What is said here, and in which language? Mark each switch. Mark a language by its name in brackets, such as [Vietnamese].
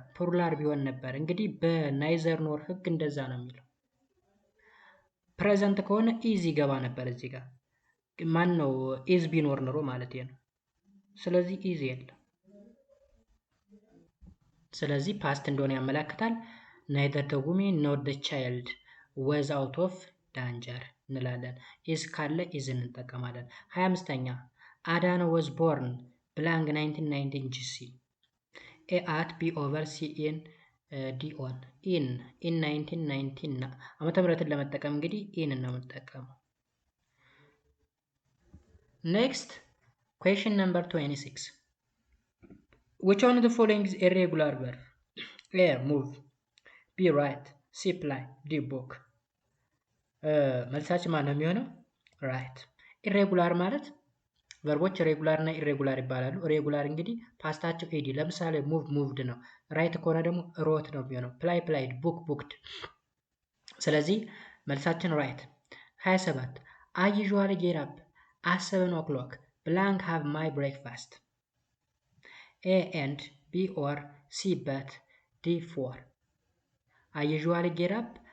[Amharic] ፕሉራል ቢሆን ነበር። እንግዲህ በናይዘር ኖር ህግ እንደዛ ነው የሚለው። ፕሬዘንት ከሆነ ኢዝ ይገባ ነበር እዚህ ጋር ማን ነው ኢዝ ቢኖር ኖሮ ማለት ነው። ስለዚህ ኢዝ የለም። ስለዚህ ፓስት እንደሆነ ያመለክታል። [English] neither the woman nor the child was out of danger [Amharic] እንላለን። ኢዝ ካለ ኢዝን እንጠቀማለን። 25ኛ አዳነ [English] was born blank 1919 GC. A at B over C in D on in 1919 [Amharic] ዓመተ ምህረትን ለመጠቀም እንግዲህ ኢን ነው የምንጠቀመው። [English] next question number 26 which one of the following is irregular verb? A move, B write, C play, D book. [Amharic] መልሳችን ማን ነው የሚሆነው? ራይት። ኢሬጉላር ማለት ቨርቦች ሬጉላር እና ኢሬጉላር ይባላሉ። ሬጉላር እንግዲህ ፓስታቸው ኤዲ ለምሳሌ ሙቭ ሙቭድ ነው። ራይት ከሆነ ደግሞ ሮት ነው የሚሆነው። ፕላይ ፕላይድ፣ ቡክ ቡክድ። ስለዚህ መልሳችን ራይት። 27 አይ ዩዥዋሊ ጌት አፕ አት 7 o'clock blank have my breakfast. [English] A and B or C but D 4. I usually get up